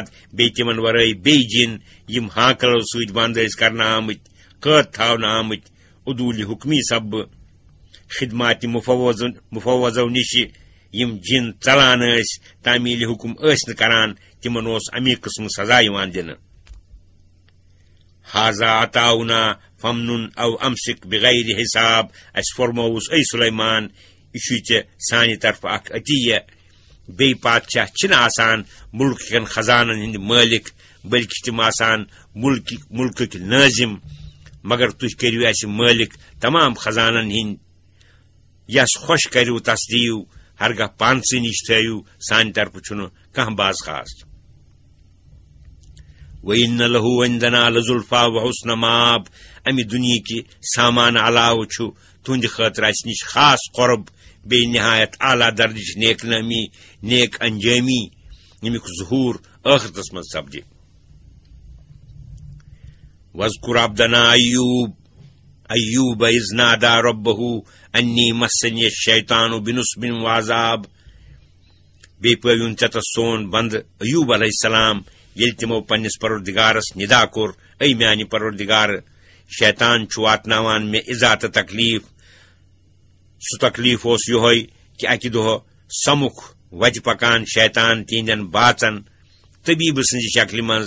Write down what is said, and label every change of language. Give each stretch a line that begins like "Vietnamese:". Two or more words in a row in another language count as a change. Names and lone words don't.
Kashmiri: بیٚیہِ تمن ورٲے بیٚیہِ جن یم ہانکلو سۭتۍ بند ٲسۍ کرنہٕ آمٕتۍ قٲد تھاونہٕ آمٕتۍ عدوٗلہِ حُکمی سببہٕ. خدمات مفوضو نش یم جن ژلان ٲسۍ تعمیٖلہِ حُکم ٲسۍ نہٕ کران تمن اوس امی قٕسمہٕ سزا یِوان دِنہٕ.
Arabic: حاذا عطاؤنا فمنن او امسک بغیر حساب.
Kashmiri: اس فرمووُس اے سلیمان یہ چھُے ژےٚ سانہِ طرفہٕ اکھ عطیہ. بیٚیہِ بادشاہ چھِنہٕ آسان مُلکہٕ کٮ۪ن خزانن ہٕنٛدۍ مٲلِک بلکہ تِم آسان مُلکٕکۍ نٲظِم. مگر تُہۍ کٔرِو اَسہِ مٲلِک تمام خزانن ہٕنٛدۍ. یس خۄش کٔرِو تس دِیِو. ہرگاہ پانسٕے نِش تھٲیِو. سانہِ طرفہٕ چھُنہٕ کانٛہہ باز خاص.
Arabic: وَإِنَّ لَهُ عِندَنَا لَزُلْفَىٰ وَحُسْنَ مَآبٍ
Kashmiri: اَمہِ دُنیاہِکہِ سامان علاوٕ چھُ تُہنٛدِ خٲطرٕ اَسہِ نِش خاص قۄرب بیٚیہِ نہایت اعلیٰ درجٕچ نیک نٲمی نیک انجٲمی ییٚمیُک ظہوٗر ٲخرتس منٛز سپدِ.
Arabic: وَاذْكُرْ عَبْدَنَا أَيُّوبَ إِذْ نَادَىٰ رَبَّهُ أَنِّي مَسَّنِيَ الشَّيْطَانُ بِنُصْبٍ وَعَذَابٍ.
Kashmiri: بیٚیہِ پٲوِن ژےٚ تس سون بندٕ ایوب
Arabic: علیہ السلام
Kashmiri: ییٚلہِ تِمو پننِس پروردگارس نِدا کوٚر اے میانہِ پروردگار شیطان چھُ واتناوان مےٚ اِزا تہٕ تکلیٖف. سُہ تکلیٖف اوس یِہوے کہِ اکہِ دۄہ سمُکھ وتہِ پکان شیطان تِہنٛدٮ۪ن باژن طبیٖبہٕ سٕنٛزِ شکلہِ منٛز.